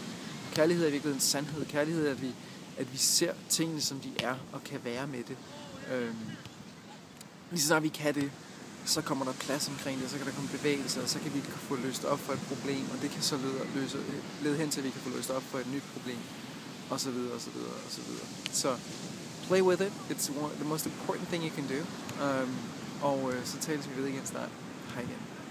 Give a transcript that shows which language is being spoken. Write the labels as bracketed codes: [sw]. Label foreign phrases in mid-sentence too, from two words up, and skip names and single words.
[da] Kærlighed er virkelig en sandhed. Kærlighed er, at vi ser tingene, som de er, og kan være med det. Lige så snart vi kan det, så kommer der plads omkring det, så kan der komme bevægelse, og så kan vi få løst op for et problem, og det kan så lede hen til, at vi kan få løst op for et nyt problem, og så videre, og så videre, og så videre. [en] Så play with it. It's the most important thing you can do. [da] Og så tales vi ved igen snart. Hej igen.